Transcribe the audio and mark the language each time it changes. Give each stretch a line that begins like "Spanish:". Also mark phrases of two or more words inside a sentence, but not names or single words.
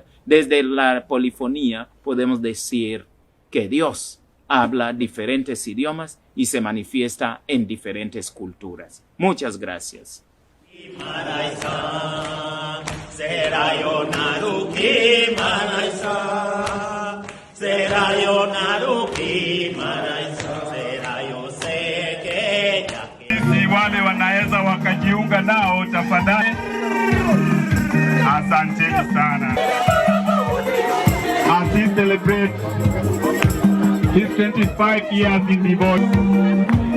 Spanish: Desde la polifonía podemos decir que Dios habla diferentes idiomas y se manifiesta en diferentes culturas. Muchas gracias.
Swahili: Si wale wanaweza wakajiunga nao tafadhali. Asanteni sana.
English: As he celebrates his 25 years in devotion.